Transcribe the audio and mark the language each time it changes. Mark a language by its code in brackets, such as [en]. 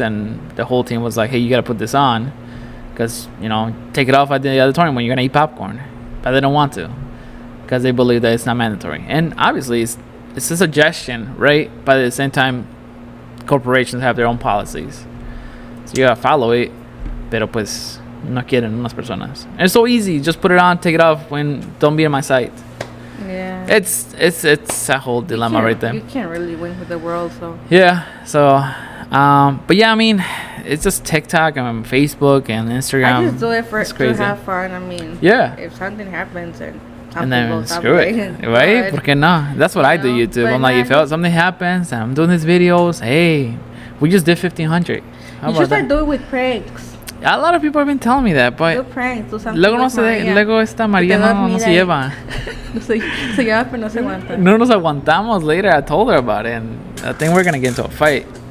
[en] And the whole team was like, hey, you got to put this on. Because, you know, take it off at the auditorium when you're going to eat popcorn. But they don't want to. Because they believe that it's not mandatory. And obviously, it's a suggestion, right? But at the same time, corporations have their own policies. So you got to follow it. [es] Pero pues no quieren unas personas. [en] And it's so easy. Just put it on, take it off. Don't be in my sight. Yeah. It's a whole dilemma right there. You can't really win with the world, so. Yeah. So, but yeah, I mean, it's just TikTok and Facebook and Instagram. I just do it it's crazy. to have fun. I mean, yeah. If something happens and then screw it, right? [es] Porque no? [en] That's what I do YouTube. I'm like, if something happens and I'm doing these videos, hey, we just did 1,500. You should start doing with pranks. A lot of people have been telling me that, but do pranks, do something [es] luego esta María no se lleva. se lleva, pero no se aguanta. No nos aguantamos [en] later. I told her about it, and I think we're gonna get into a fight.